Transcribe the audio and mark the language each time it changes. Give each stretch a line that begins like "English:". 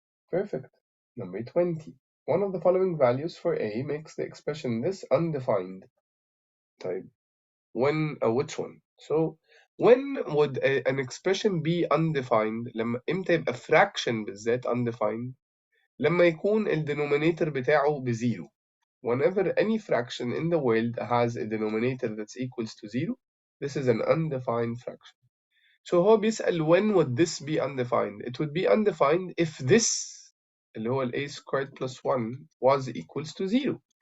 English: Perfect. Number 20. One of the following values for A makes the expression this undefined. Type. When, which one? So, when would an expression be undefined?
Arabic: لما امتى يبقى fraction بالذات undefined؟ لما يكون ال denominator بتاعه بزيرو.
English: Whenever any fraction in the world has a denominator that's equals to 0, this is an undefined fraction. So
Arabic: هو بيسأل
English: when would this be undefined? It would be undefined if this
Arabic: اللي هو
English: a squared plus 1 was equals to 0.